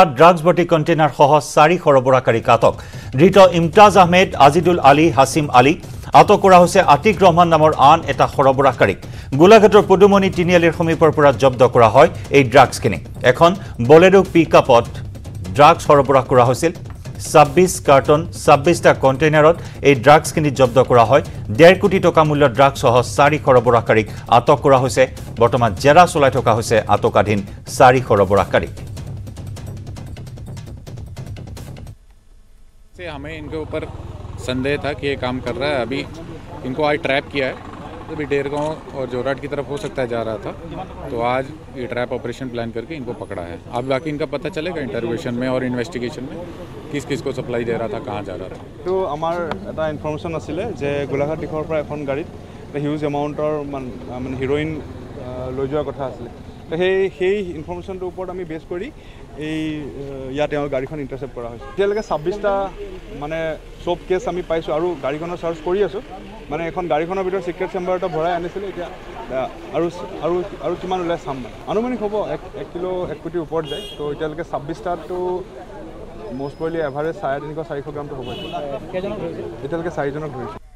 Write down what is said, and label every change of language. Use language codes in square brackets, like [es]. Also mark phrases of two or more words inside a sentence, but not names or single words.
[as] ড্ৰাগছ ভৰ্তি কণ্টেইনাৰ সহ 4 সৰবৰাহকাৰী আটক ধৃত ইমতাজ আহমেদ আজিদুল আলী হাছিম আলী আটক কৰা হৈছে আতিক ৰহমান নামৰ আন এটা সৰবৰাহকাৰীক গোলাঘাটৰ পদুমণি তিনিআলিৰ সমীপৰ পৰা জব্দ কৰা হয় এই ড্ৰাগছখিনি এখন বলেৰো পিকআপত ড্ৰাগছ সৰবৰাহ কৰা হৈছিল 26 কাৰ্টন 26টা কণ্টেইনাৰত এই ড্ৰাগছখিনি জব্দ কৰা হয় 1.5 কোটি টকা মূল্যৰ ড্ৰাগছ সহ 4 সৰবৰাহকাৰীক আটক কৰা হৈছে বৰ্তমান জেৰা চলাই থকা হৈছে আটকাধীন 4 সৰবৰাহকাৰীক [hi] से हमें इनके ऊपर संदेह था कि ये काम कर रहा है अभी इनको आज ट्रैप किया है अभी डेरगांव और जोराट की तरफ हो सकता है जा रहा था तो आज ये [en] trap operation [hi] प्लान करके इनको पकड़ा है अब बाकी इनका पता चलेगा इंटरोगेशन में और इन्वेस्टिगेशन में किस किस को सप्लाई दे रहा था कहाँ जा रहा था [as] तो आमार এটা ইনফৰমেশ্যন আছিলে যে গোলাঘাট দিশৰ পৰা এখন গাড়ীত [en] huge amount [as] মানে হিৰোইন লৈ যোৱাৰ কথা আছিলে তো সেই ইনফৰমেশ্যনটোৰ ওপৰত আমি বেছ কৰি এই ইয়াত তেওঁৰ গাড়ীখন ইণ্টাৰচেপ্ট কৰা হৈছে এতিয়ালৈকে 26টা মানে চব কেছ আমি পাইছোঁ আৰু গাড়ীখনৰ চাৰ্জ কৰি আছোঁ মানে এখন গাড়ীখনৰ ভিতৰত [en] secret chamber [as] এটা ভৰাই আনিছিলে এতিয়া আৰু আৰু আৰু কিমান ওলাই চাম মানে আনুমানিক হ'ব 1 কিলো 1 কোটিৰ ওপৰত যায় তো এতিয়ালৈকে 26টাটো [en] most probably average [as] 350-400 গ্ৰামটো হ'ব এতিয়ালৈকে 4জনক ধৰিছে